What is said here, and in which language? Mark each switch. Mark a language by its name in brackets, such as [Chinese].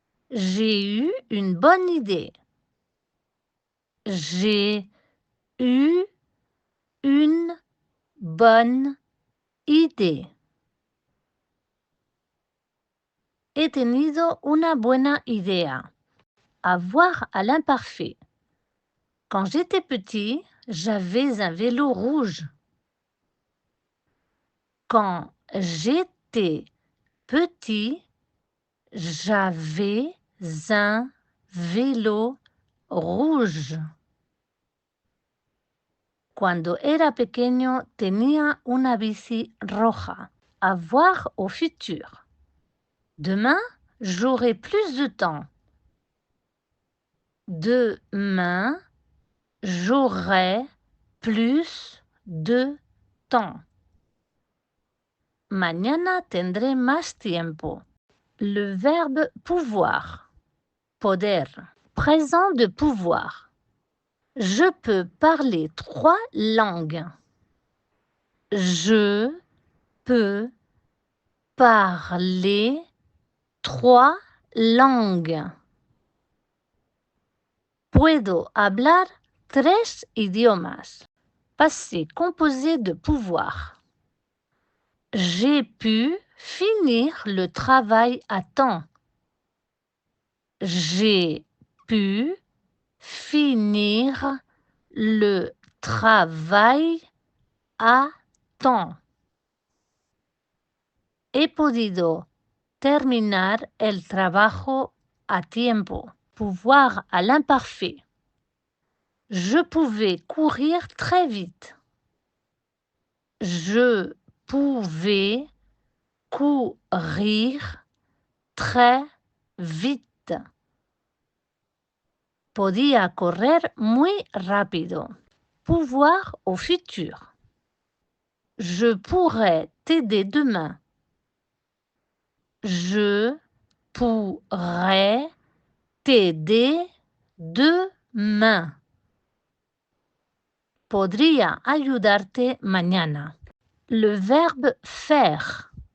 [French] J'ai eu une bonne idée. J'ai eu une bonne idée. [Spanish] He tenido una buena idea. [French] Avoir à l'imparfait. Quand j'étais petit, j'avais un vélo rouge. Quand j'étais petit, j'avais un vélo rouge. [Spanish] Cuando era pequeño tenía una bici roja. [French] Avoir au futur. Demain, j'aurai plus de temps. Demain, j'aurai plus de temps. [Spanish] Mañana tendré más tiempo. [French] Le verbe pouvoir. Poder. Présent de pouvoir. Je peux parler 3 langues. Je peux parler 3 langues. [Spanish] Puedo hablar 3 idiomas. [French] Passé composé de pouvoir. J'ai pu finir le travail à temps. J'ai pu finir le travail a temps. [Spanish] He podido terminar el trabajo a tiempo. [French] Pouvoir à l'imparfait. Je pouvais courir très vite. Je pouvais courir très vite. [Spanish] Podía correr muy rápido. [French] Pouvoir au futur. Je pourrais t'aider demain. Je pourrais t'aider demain. [Spanish] Podría ayudarte mañana. [French] Le verbe faire.